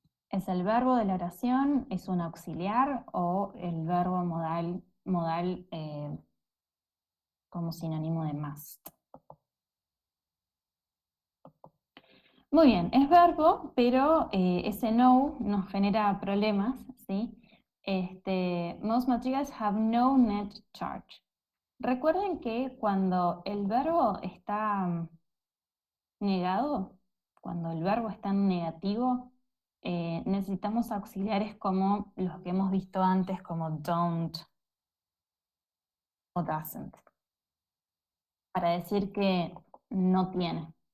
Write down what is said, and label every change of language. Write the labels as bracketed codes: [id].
[es] ¿Es el verbo de la oración? ¿Es un auxiliar o el verbo modal como sinónimo de must? Muy bien, es verbo, pero ese no nos genera problemas, ¿sí? [en] Most materials have no net charge. [es] Recuerden que cuando el verbo está negado, cuando el verbo está en negativo, necesitamos auxiliares como los que hemos visto antes, como don't o doesn't, para decir que no tiene.